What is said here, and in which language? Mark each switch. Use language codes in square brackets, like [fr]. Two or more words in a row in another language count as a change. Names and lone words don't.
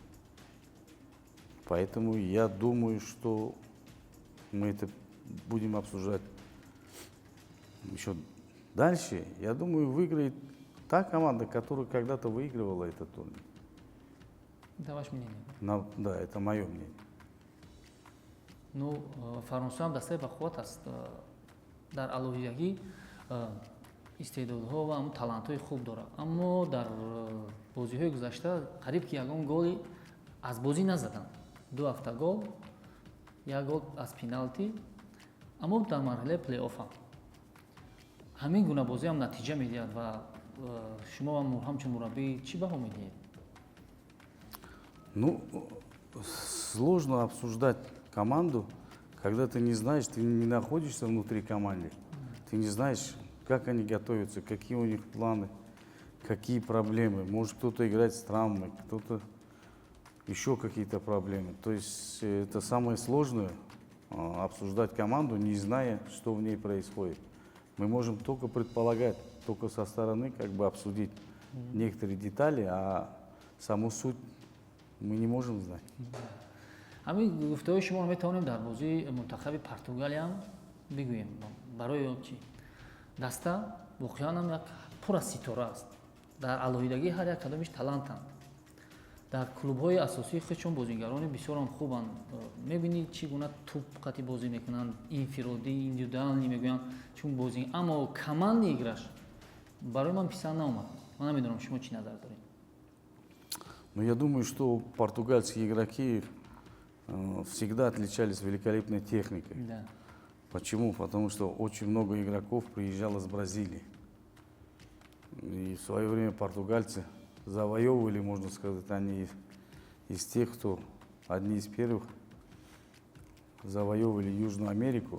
[ru] Поэтому я думаю, что мы это будем обсуждать еще дальше. Я думаю, выиграет та команда, которая когда-то выигрывала этот турнир. Это ваше мнение? Да, это мое мнение. Ну, [tg] Фаронсо ҳам дастаи бахувват аст. Дар алоҳидагӣ истеъдодҳо ва талантҳои хуб дорад. Аммо дар бозиҳои гузашта қариб ки ягон голи аз бозӣ назаданд. 2 автогол, 1 гол аз пеналти. Аммо дар марҳилаи плей-оффам ҳамин гуна бозӣ ҳам натиҷа медиҳад ва шумо ҳамчун мураббӣ чӣ баҳо медиҳед? [ru] Ну, сложно обсуждать команду, когда ты не знаешь, ты не находишься внутри команды. Ты не знаешь, как они готовятся, какие у них планы, какие проблемы. Может, кто-то играет с травмой, кто-то еще какие-то проблемы. То есть это самое сложное обсуждать команду, не зная, что в ней происходит. Мы можем только предполагать, только со стороны как бы обсудить некоторые детали, а саму суть мы не можем знать. [tg] ҳамин гуфтаҳои шуморо метавонем дар бозии мунтахаби Португалия ҳам бигӯем. Барои чӣ? Даста воқеан ҳам як пур аз ситора аст. Дар алоҳидагӣ ҳар як кадомиш талантанд. Дар клубҳои асосии худшон бозигарони бисёрам хубанд. Мебинед чӣ гуна туп қати бозӣ мекунанд, инфиродӣ, индивидуалӣ мегӯянд чун бозӣ. Аммо командный играш барои ман писанд наомад. Ман намедонам шумо чӣ назар доред. [ru] Но я думаю, что португальские игроки всегда отличались великолепной техникой. Да. Почему? Потому что очень много игроков приезжало с Бразилии. И в свое время португальцы завоевывали, можно сказать, они из тех, кто одни из первых завоевывали Южную Америку.